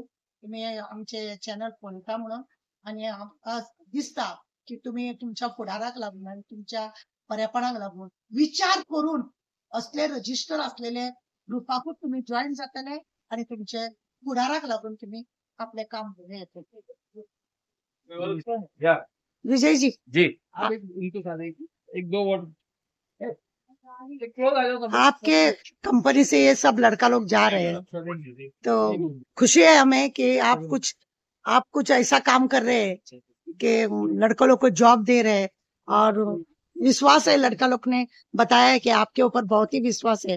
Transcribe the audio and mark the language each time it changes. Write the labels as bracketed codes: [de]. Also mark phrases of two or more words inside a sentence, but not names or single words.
[kok] तुम्ही आमचे चॅनल पळयता म्हणून आणि आमकां दिसता की तुम्ही तुमच्या फुडाराक लागून आणि तुमच्या बरेपणाक लागून विचार करून असले रजिस्टर असलेले ग्रुपाकूच तुम्ही जॉईन जातले आणि तुमचे फुडाराक लागून तुम्ही आपले काम बरें येतले. [hi] विजय जी जी एक दो वर्ड आपके कंपनी से ये सब लड़का लोग जा रहे हैं तो खुशी है हमें कि आप कुछ ऐसा काम कर रहे हैं कि लड़कों लोग को जॉब दे रहे हैं और विश्वास है लड़का लोग ने बताया है कि आपके ऊपर बहुत ही विश्वास है.